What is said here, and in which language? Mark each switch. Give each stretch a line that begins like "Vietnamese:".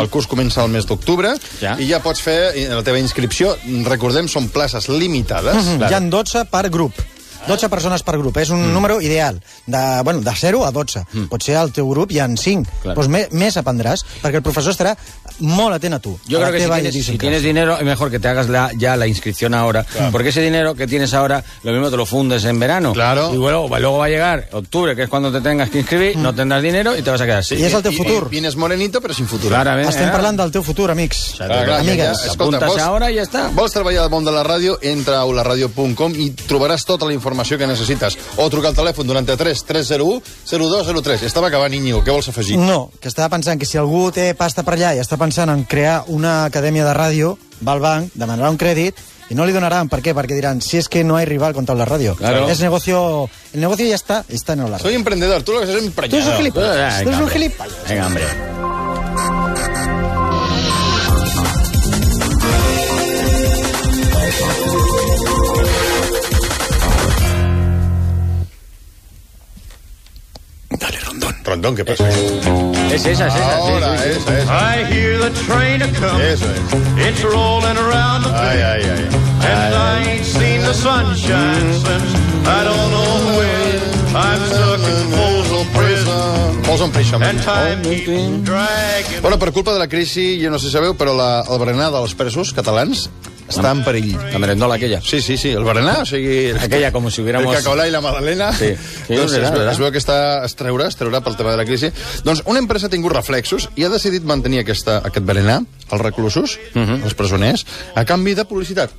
Catalan: El curs comença el mes d'octubre. Ja. I ja pots fer la teva inscripció. Recordem, són places limitades. Mm-hmm. Hi ha 12 per grup. 12 persones per grup, és un número ideal. De 0 a 12. Mm. Potser al teu grup hi ha 5. Claro. Pues més aprendràs, perquè el professor estarà molt atent a tu.
Spanish: Yo creo que si tienes dinero, es mejor que te hagas ya la inscripción ahora. Claro. Porque ese dinero que tienes ahora, lo mismo te lo fundes en verano. Claro. Y luego va a llegar octubre, que es cuando te tengas que inscribir, no tendrás dinero y te vas a quedar sin.
Catalan: Y és el teu futur.
Spanish: Vienes morenito, pero sin futuro. Claramente.
Catalan: Estem parlant del teu futur, amics.
Spanish: Claro,
Catalan: amigues. Escolta,
Spanish: apuntes ahora y ya está.
Catalan: Vols treballar al món de la ràdio? Entra a aularadio.com i trobaràs tota la informació que necessites. O truca al telèfon 93-301-0203. Estava acabant, Íñigo. Què vols afegir? No, que estava pensant que si algú té pasta per allà i està pensant en crear una acadèmia de ràdio, va al banc, demanarà un crèdit i no li donaran. Per què? Perquè diran, si és que no hi ha rival contra la ràdio.
Spanish: Claro.
Catalan: És negocio... El negocio ja està, i està en la ràdio.
Spanish: Soy emprendedor, tú lo que seas emprenyado. Tú eres un gilipollas. Venga, gilipollas. Venga, hombre. Rondón, ¿qué pasa? Es esa.
English: I hear the train a coming.
Spanish: Eso es.
English: It's rolling around the bend. Ay. And I ain't seen the sunshine since. I don't know when. I'm stuck in Folsom Prison. Folsom Prison. And time keeps dragging.
Catalan: Bueno, per culpa de la crisi, jo no sé si sabeu, però el berenar dels presos catalans està en perill. La merendola aquella. Sí, el berenar, o sigui... Aquella, com si hubiéramos... El cacaolà i la magdalena. Sí, doncs, es veu que està es treurà pel tema de la crisi. Doncs una empresa ha tingut reflexos i ha decidit mantenir aquest berenar, els reclusos, els presoners, a canvi de publicitat.